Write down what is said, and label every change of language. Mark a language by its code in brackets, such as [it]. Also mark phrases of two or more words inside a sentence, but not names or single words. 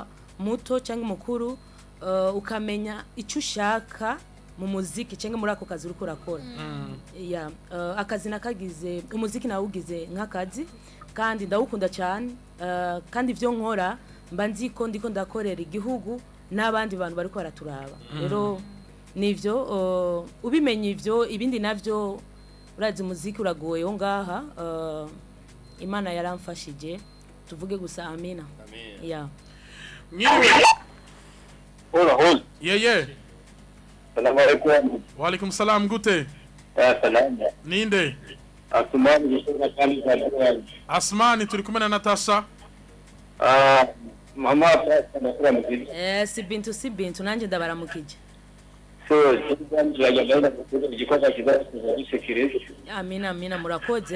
[rn] muto cyangwa mukuru ukamenya icyo ushaka mu muziki cyangwa muri ako kazi uri kurakora akazi nakagize umuziki nawugize nk'akazi kandi ndawukunda cyane kandi byo nkora mba ndiko ndakorera igihugu n'abandi bantu bari ko baraturaba rero nivyo ubimenye ivyo ibindi navyo urazi muziki uragoye ho ngaha Imana yaramfashije tuvuge gusa amina Hola [ar] السلام عليكم. وعليكم السلام gute. [rn] Salamu. Ninde? Asmani turi kumwe na Natasha. Mama si bintu nanje ndabaramukije. Amina murakoze.